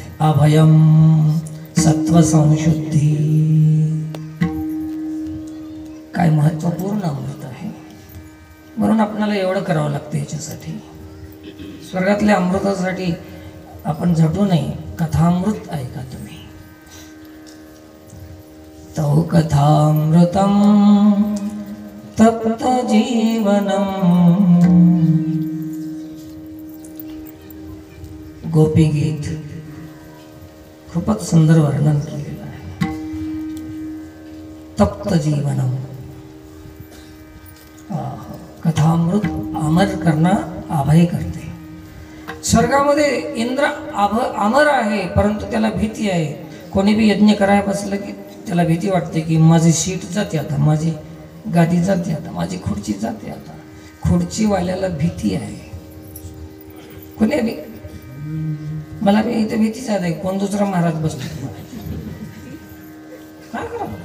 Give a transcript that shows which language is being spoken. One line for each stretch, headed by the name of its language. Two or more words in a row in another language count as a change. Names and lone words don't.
Sanskrit: अभयम सत्व संशुद्धी.
Marathi: काय महत्वपूर्ण अमृत आहे. म्हणून आपल्याला एवढं करावं लागतं याच्यासाठी. स्वर्गातल्या अमृतासाठी आपण झटू नये. कथामृत ऐका तुम्ही.
Sanskrit: तौ कथामृतम तप्त जीवनम.
Marathi: गोपी गीत खूपच सुंदर वर्णन केलेलं आहे.
Sanskrit: तप्त जीवनम कथामृत
Hindi: अमर करना अभय करते.
Marathi: स्वर्गामध्ये इंद्र अमर आहे, परंतु त्याला भीती आहे. कोणी बी यज्ञ करायला बसलं की त्याला भीती वाटते की माझी सीट जाते आता, माझी गादी जाते आता, माझी खुर्ची जाते आता. खुर्चीवाल्याला भीती आहे. कोणी बी मला बी इथे भीतीच आहे, कोण दुसरा महाराज बसतो काय करा.